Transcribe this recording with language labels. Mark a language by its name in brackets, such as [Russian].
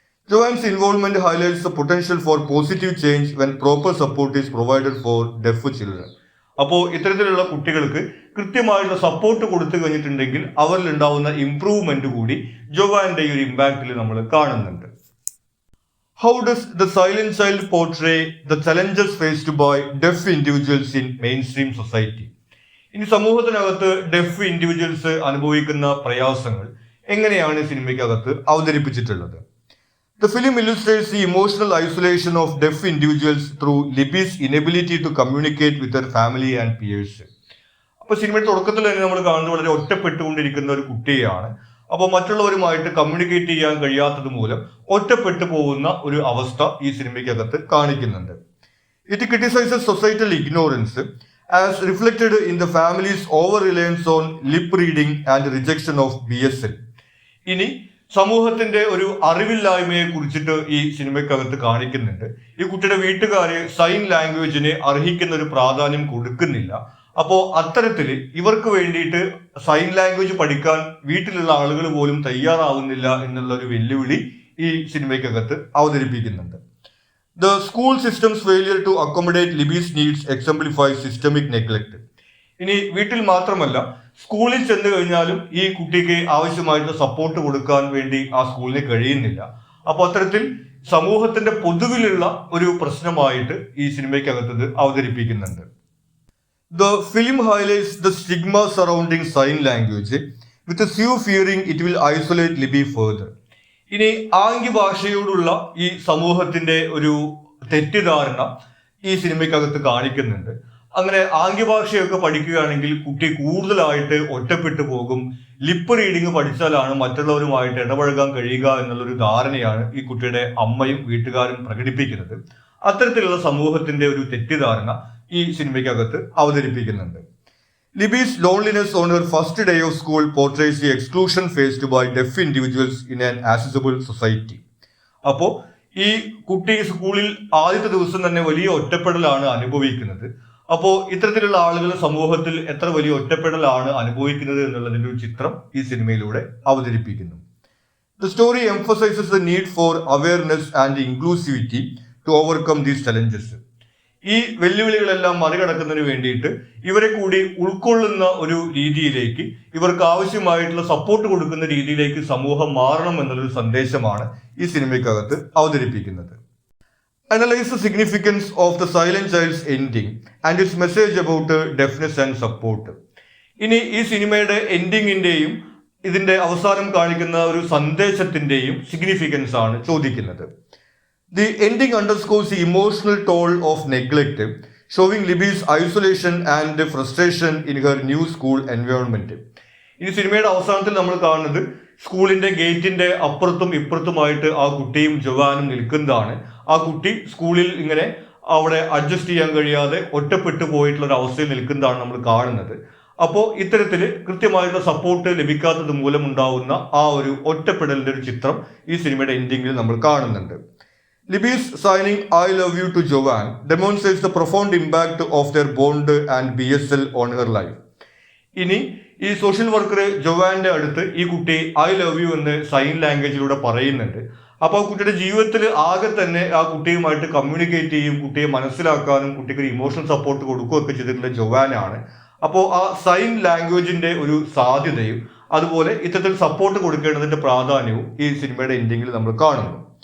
[English] Joan's involvement highlights the potential for positive change when proper support is provided for deaf children. [Malayalam] അപ്പോൾ ഇത്തരത്തിലുള്ള കുട്ടികൾക്ക് കൃത്യമായിട്ടുള്ള support കൊടുത്തു കഴിഞ്ഞിട്ടുണ്ടെങ്കിൽ അവരിൽ ഉണ്ടാവുന്ന ഇംപ്രൂവ്മെന്റ് കൂടി ജോവാന്റെ ഈ ഒരു ഇമ്പാക്റ്റിൽ നമ്മൾ കാണുന്നുണ്ട്. [English] How does the Silent Child portray the challenges faced by deaf individuals in mainstream society? [Malayalam] ഇനി സമൂഹത്തിനകത്ത് ഡെഫ് ഇൻഡിവിജ്വൽസ് അനുഭവിക്കുന്ന പ്രയാസങ്ങൾ എങ്ങനെയാണ് സിനിമയ്ക്കകത്ത് അവതരിപ്പിച്ചിട്ടുള്ളത്? [English] The film illustrates the emotional isolation of deaf individuals through Libby's inability to communicate with her family and peers. [Malayalam] അപ്പോൾ സിനിമയുടെ തുടക്കത്തിൽ തന്നെ നമ്മൾ കാണുന്നത് വളരെ ഒറ്റപ്പെട്ടുകൊണ്ടിരിക്കുന്ന ഒരു കുട്ടിയാണ്. അപ്പോൾ മറ്റുള്ളവരുമായിട്ട് കമ്മ്യൂണിക്കേറ്റ് ചെയ്യാൻ കഴിയാത്തത് മൂലം ഒറ്റപ്പെട്ടു പോകുന്ന ഒരു അവസ്ഥ ഈ സിനിമയ്ക്കകത്ത് കാണിക്കുന്നുണ്ട്. [English] It criticises societal ignorance as reflected in the families over reliance on lip reading and rejection of BSL. [Malayalam] ഇനി സമൂഹത്തിന്റെ ഒരു അറിവില്ലായ്മയെ കുറിച്ചിട്ട് ഈ സിനിമയ്ക്കകത്ത് കാണിക്കുന്നുണ്ട്. ഈ കുട്ടിയുടെ വീട്ടുകാര് സൈൻ ലാംഗ്വേജിന് അർഹിക്കുന്ന ഒരു പ്രാധാന്യം കൊടുക്കുന്നില്ല. അപ്പോൾ അത്തരത്തിൽ ഇവർക്ക് വേണ്ടിയിട്ട് സൈൻ ലാംഗ്വേജ് പഠിക്കാൻ വീട്ടിലുള്ള ആളുകൾ പോലും തയ്യാറാവുന്നില്ല എന്നുള്ള ഒരു വെല്ലുവിളി ഈ സിനിമയ്ക്കകത്ത് അവതരിപ്പിക്കുന്നുണ്ട്. [English] The school system's failure to accommodate Libby's needs exemplifies systemic neglect. [Malayalam] ഇനി വീട്ടിൽ മാത്രമല്ല സ്കൂളിൽ ചെന്ന് കഴിഞ്ഞാലും ഈ കുട്ടിക്ക് ആവശ്യമായിട്ടുള്ള സപ്പോർട്ട് കൊടുക്കാൻ വേണ്ടി ആ സ്കൂളിന് കഴിയുന്നില്ല. അപ്പോൾ അത്തരത്തിൽ സമൂഹത്തിന്റെ പൊതുവിലുള്ള ഒരു പ്രശ്നമായിട്ട് ഈ സിനിമയ്ക്കകത്തത് അവതരിപ്പിക്കുന്നുണ്ട്. [English] The film highlights the stigma surrounding sign language, with a few fearing it will isolate Libby further. [Malayalam] ഇനി ആംഗ്യ ഭാഷയോടുള്ള ഈ സമൂഹത്തിന്റെ ഒരു തെറ്റിദ്ധാരണ ഈ സിനിമയ്ക്കകത്ത് കാണിക്കുന്നുണ്ട്. അങ്ങനെ ആംഗ്യഭാഷയൊക്കെ പഠിക്കുകയാണെങ്കിൽ കുട്ടി കൂടുതലായിട്ട് ഒറ്റപ്പെട്ടു പോകും, ലിപ്പ് റീഡിങ് പഠിച്ചാലാണ് മറ്റുള്ളവരുമായിട്ട് ഇടപഴകാൻ കഴിയുക എന്നുള്ളൊരു ധാരണയാണ് ഈ കുട്ടിയുടെ അമ്മയും വീട്ടുകാരും പ്രകടിപ്പിക്കുന്നത്. അത്തരത്തിലുള്ള സമൂഹത്തിന്റെ ഒരു തെറ്റിദ്ധാരണ ഈ സിനിമയ്ക്കകത്ത് അവതരിപ്പിക്കുന്നുണ്ട്. [English] Libby's loneliness on her first day of school portrays the exclusion faced by deaf individuals in an accessible society. [Malayalam] അപ്പോൾ ഈ കുട്ടി സ്കൂളിൽ ആദ്യത്തെ ദിവസം തന്നെ വലിയ ഒറ്റപ്പെടലാണ് അനുഭവിക്കുന്നത്. അപ്പോൾ ഇത്തരത്തിലുള്ള ആളുകൾ സമൂഹത്തിൽ എത്ര വലിയ ഒറ്റപ്പെടലാണ് അനുഭവിക്കുന്നത് എന്നുള്ളതിന്റെ ഒരു ചിത്രം ഈ സിനിമയിലൂടെ അവതരിപ്പിക്കുന്നു. [English] The story emphasizes the need for awareness and inclusivity to overcome these challenges. [Malayalam] ഈ വെല്ലുവിളികളെല്ലാം മറികടക്കുന്നതിന് വേണ്ടിയിട്ട് ഇവരെ കൂടി ഉൾക്കൊള്ളുന്ന ഒരു രീതിയിലേക്ക്, ഇവർക്ക് ആവശ്യമായിട്ടുള്ള സപ്പോർട്ട് കൊടുക്കുന്ന രീതിയിലേക്ക് സമൂഹം മാറണം എന്നുള്ളൊരു സന്ദേശമാണ് ഈ സിനിമയ്ക്കകത്ത് അവതരിപ്പിക്കുന്നത്. [English] Analyse the significance of the silent child's ending and its message about deafness and support. [Malayalam] ഇനി ഈ സിനിമയുടെ എൻഡിങ്ങിന്റെയും ഇതിന്റെ അവസാനം കാണിക്കുന്ന ഒരു സന്ദേശത്തിന്റെയും സിഗ്നിഫിക്കൻസ് ആണ് ചോദിക്കുന്നത്. [English] The ending underscores the emotional toll of neglect, showing Libby's isolation and frustration in her new school environment. [Malayalam] ഈ സിനിമയുടെ അവസാനത്തിൽ നമ്മൾ കാണുന്നത് സ്കൂളിന്റെ ഗേറ്റിന്റെ അപ്പുറത്തും ഇപ്പുറത്തുമായിട്ട് ആ കുട്ടിയും ജവാനും നിൽക്കുന്നതാണ്. ആ കുട്ടി സ്കൂളിൽ ഇങ്ങനെ അവിടെ അഡ്ജസ്റ്റ് ചെയ്യാൻ കഴിയാതെ ഒറ്റപ്പെട്ടു പോയിട്ടുള്ള ഒരു അവസ്ഥയിൽ നിൽക്കുന്നതാണ് നമ്മൾ കാണുന്നത്. അപ്പോൾ ഇത്തരത്തിൽ കൃത്യമായിട്ടുള്ള സപ്പോർട്ട് ലഭിക്കാത്തത് മൂലമുണ്ടാവുന്ന ആ ഒരു ഒറ്റപ്പെടലിന്റെ ഒരു ചിത്രം ഈ സിനിമയുടെ എൻഡിങ്ങിൽ നമ്മൾ കാണുന്നുണ്ട്. [English] Libby's signing I love you to Joanne demonstrates the profound impact of their bond and BSL on her life. [Malayalam] ഇനി ഈ സോഷ്യൽ വർക്കർ ജോവാന്റെ അടുത്ത് ഈ കുട്ടി [English] I love you [Malayalam] എന്ന് സൈൻ ലാംഗ്വേജിലൂടെ പറയുന്നുണ്ട്. അപ്പോൾ ആ കുട്ടിയുടെ ജീവിതത്തിൽ ആകെ തന്നെ ആ കുട്ടിയുമായിട്ട് കമ്മ്യൂണിക്കേറ്റ് ചെയ്യും, കുട്ടിയെ മനസ്സിലാക്കാനും കുട്ടിക്ക് ഒരു ഇമോഷണൽ സപ്പോർട്ട് കൊടുക്കുകയൊക്കെ ചെയ്തിട്ടുള്ള ജോവാനാണ്. അപ്പോൾ ആ സൈൻ ലാംഗ്വേജിന്റെ ഒരു സാധ്യതയും അതുപോലെ ഇത്തരത്തിൽ സപ്പോർട്ട് കൊടുക്കേണ്ടതിന്റെ പ്രാധാന്യവും ഈ സിനിമയുടെ എൻഡിങ്ങിൽ നമ്മൾ കാണുന്നു.